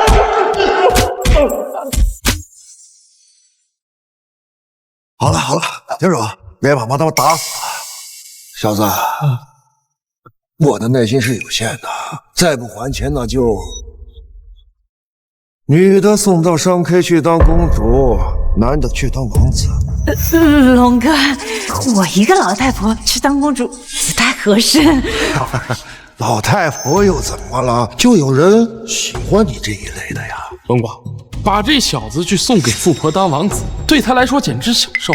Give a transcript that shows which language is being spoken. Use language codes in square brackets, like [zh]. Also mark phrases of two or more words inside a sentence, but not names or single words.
[zh] 我！好了，停手，別把媽他們打死了。小子，我的耐心是有限的，再不還錢那就……女的送到商 K 去當公主，男的去當王子。龍哥，我一個老太婆去當公主不太合適。老太婆又怎麼了？就有人喜歡你這一類的呀。龍廣，把這小子去送給富婆當王子，對他來說簡直享受。